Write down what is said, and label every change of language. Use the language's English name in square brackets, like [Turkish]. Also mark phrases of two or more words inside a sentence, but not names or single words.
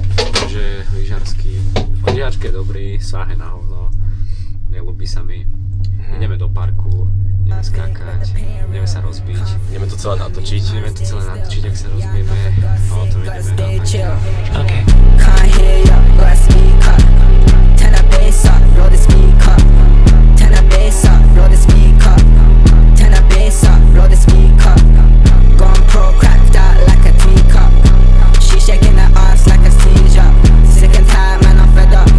[Slovak] Že lyžiarsky, lyžiarsky je dobrý, sáhne na hovno, nelúbi sa mi. Ideme do parku, ideme skákať, ideme sa rozbiť. Ideme to celé natočiť. Ideme to celé natočiť, ak sa rozbijeme a o tom ideme. [English] Okay. Can't hear ya, gotta speak up. Turn the bass up, roll the speaker. Turn the bass up, roll the speaker. Turn the bass up, roll the speaker. Gone pro, cracked out like a teacup. She shaking her ass like a seizure. Sick and tired, man, I'm fed up.